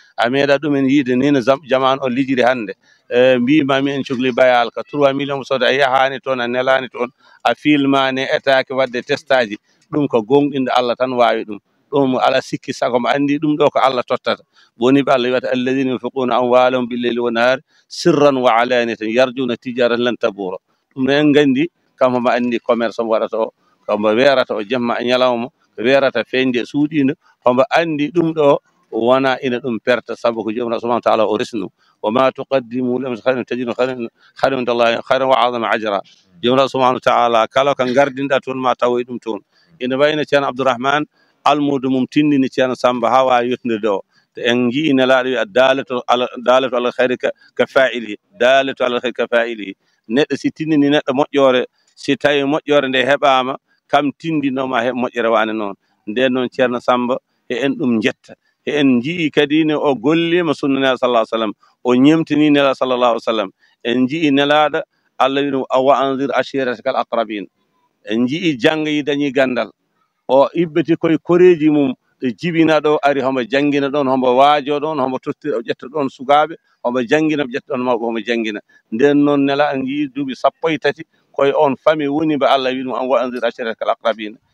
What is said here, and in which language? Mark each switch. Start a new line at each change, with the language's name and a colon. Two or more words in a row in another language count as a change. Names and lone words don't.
Fula: A meeɗa ɗumen yiide ni no zam-, jamanu o lijiri hannde. E, mbimami en, cuhli bayal ko trois millions mo soodi, a yahani toon, a nelani toon, a filmani, etake wadde test aji. Ɗum ko gonɗinde Allah tan wawi ɗum. Ɗum ala sikki sago mo andi ɗum ɗo ko Allah tottata. Woni ɓe Allah wiyata,
Arabic: "الذين ينفقون أموالهم بالليل والنهار سرا وعلانية يرجون تجارة لن تبور."
Fula: Ɗum en gandi, kam homo andi commerce mo waɗata o, kam mo werata o jemma e ñalawma, ko werata feñde e suuɗinde, homo andi ɗum ɗo wona ina ɗum perta, sabu ko Jomiraɗo
Arabic: سبحانه وتعالى
Fula: o resnu.
Arabic: "وما تقدموا لأنفسكم خيرا تجدوه خيرا، خيرا عند الله، خيرا وأعظم أجرا."
Fula: Jomiraɗo
Arabic: سبحانه وتعالى,
Fula: kala ko gardinɗa toon, ma tawoy ɗum toon. Ina wayno ceerno Abdourahmane, almudo mum tindini ceerno Samba ha wawi yettude ɗo. Te en jii nelaɗo wi,
Arabic: "الدالة على، الدالة على الخير ك-، كفاعله، الدالة على الخير كفاعله."
Fula: Neɗɗo si tindini neɗɗo moƴƴore, si tawi moƴƴore nde heɓama, kam tindinoma he moƴƴere wane noon. Nden noon, ceerno Samba, he en ɗum jetta. He en jii kadi ne o gollima sunna Nelaɗo
Arabic: صلى الله عليه وسلم.
Fula: O ñemtini Nelaɗo
Arabic: صلى الله عليه وسلم.
Fula: En jii Nelaɗo, Allah wi ɗum,
Arabic: "وأنذر عشيرتك الأقربين."
Fula: En jii jangga yi dañi gandal. O ibbiti koye koreji mum, ɗo jibina ɗo, ari homo jangina ɗon, homo waajo ɗon, homo totti, o ƴetta ɗon sukaɓe, homo jangina, o ƴetta ɗon mawɓe, homo jangina. Nden noon, Nela en jii duuɓi sappo e tati, koye on fami woni mba Allah wi ɗum,
Arabic: "وأنذر عشيرتك الأقربين."